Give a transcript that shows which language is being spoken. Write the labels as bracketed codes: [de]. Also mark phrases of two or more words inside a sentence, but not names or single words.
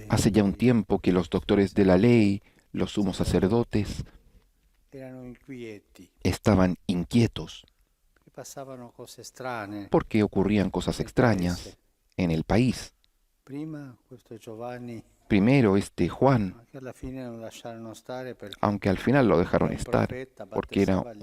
[es] Hace ya un tiempo que los doctores de la ley, los sumos sacerdotes, [it] erano inquieti, [es] estaban inquietos [it] perché passavano cose strane. [es] porque ocurrían cosas extrañas en el país. [it] Prima questo Giovanni [es] Primero este Juan, [it] ma che alla fine non lasciarono stare perché [es] aunque al final lo dejaron [it] era un [es] estar, [it] profeta, [es] porque era [it] battezzava